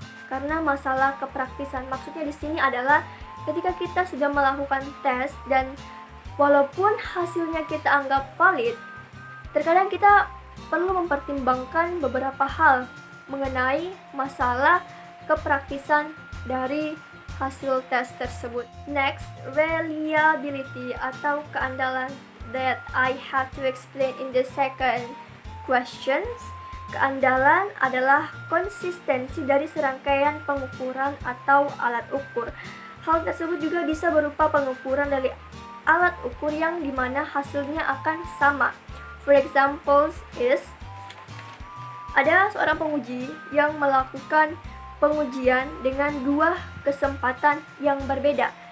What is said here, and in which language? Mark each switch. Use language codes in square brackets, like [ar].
[id] Karena masalah kepraktisan, maksudnya di sini adalah ketika kita sudah melakukan tes dan walaupun hasilnya kita anggap valid, terkadang kita perlu mempertimbangkan beberapa hal mengenai masalah kepraktisan dari hasil tes tersebut. [en] Next, reliability atau keandalan that I have to explain in the second questions. [id] Keandalan adalah konsistensi dari serangkaian pengukuran atau alat ukur. Hal tersebut juga bisa berupa pengukuran dari alat ukur yang dimana hasilnya akan sama. [en] For example is, [id] ada seorang penguji yang melakukan pengujian dengan dua kesempatan yang berbeda.